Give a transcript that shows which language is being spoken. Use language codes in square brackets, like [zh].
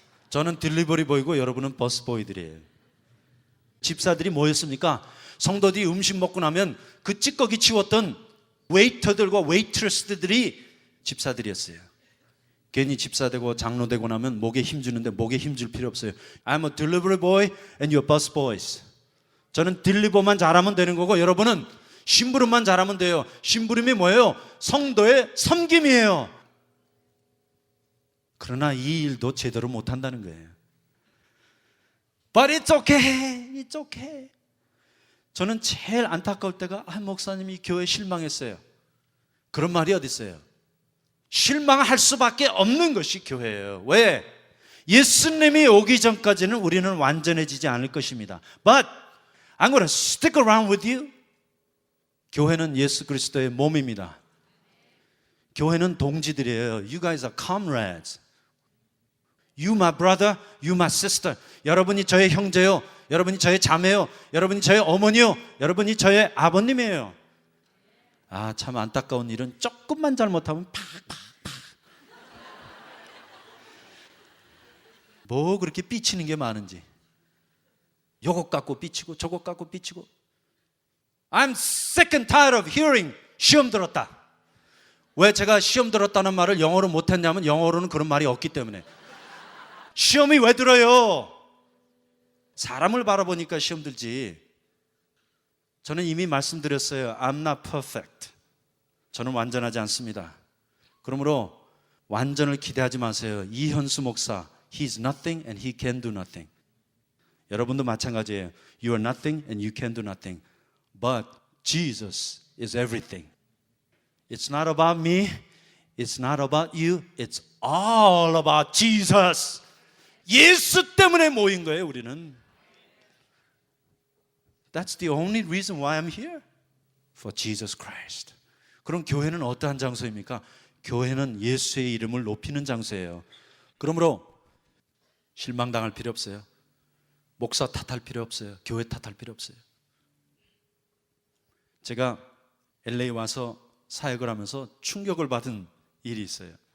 [ko] 저는 딜리버리 보이고 여러분은 버스 보이들이에요. 집사들이 뭐였습니까? 성도들이 음식 먹고 나면 그 찌꺼기 치웠던 웨이터들과 웨이트레스들이 집사들이었어요. 괜히 집사 되고 장로 되고 나면 목에 힘주는데 목에 힘줄 필요 없어요. [en] I'm a delivery boy and you're bus boys. [ko] 저는 딜리버만 잘하면 되는 거고 여러분은 심부름만 잘하면 돼요. 심부름이 뭐예요? 성도의 섬김이에요. 그러나 이 일도 제대로 못한다는 거예요. [en] But it's okay. It's okay. [ko] 저는 제일 안타까울 때가 목사님이 교회에 실망했어요. 그런 말이 어디 있어요? 실망할 수밖에 없는 것이 교회예요. 왜? 예수님이 오기 전까지는 우리는 완전해지지 않을 것입니다. [en] But I'm going to stick around with you. [ko] 교회는 예수 그리스도의 몸입니다. 교회는 동지들이에요. [en] You guys are comrades. You my brother, you my sister. [ko] 여러분이 저의 형제요. 여러분이 저의 자매요. 여러분이 저의 어머니요. 여러분이 저의 아버님이에요. 아, 참 안타까운 일은 조금만 잘못하면 팍팍팍. 뭐 그렇게 삐치는 게 많은지. 요것 갖고 삐치고 저것 갖고 삐치고. [en] I'm sick and tired of hearing [ko] 시험 들었다. 왜 제가 시험 들었다는 말을 영어로 못했냐면 영어로는 그런 말이 없기 때문에. 시험이 왜 들어요? 사람을 바라보니까 시험 들지. 저는 이미 말씀드렸어요. [en] I'm not perfect. [ko] 저는 완전하지 않습니다. 그러므로 완전을 기대하지 마세요. [en] 이현수 목사, He's nothing and he can do nothing. [ko] 여러분도 마찬가지예요. [en] You are nothing and you can do nothing. But Jesus is everything. It's not about me. It's not about you. It's all about Jesus. 예수 때문에 모인 거예요, 우리는. That's the only reason why I'm here. For Jesus Christ. [ko] 그럼 교회는 어떠한 장소입니까? 교회는 예수의 이름을 높이는 장소예요. 그러므로 실망당할 필요 없어요. 목사 탓할 필요 없어요. 교회 탓할 필요 없어요. 제가 LA 와서 사역을 하면서 충격을 받은 일이 있어요.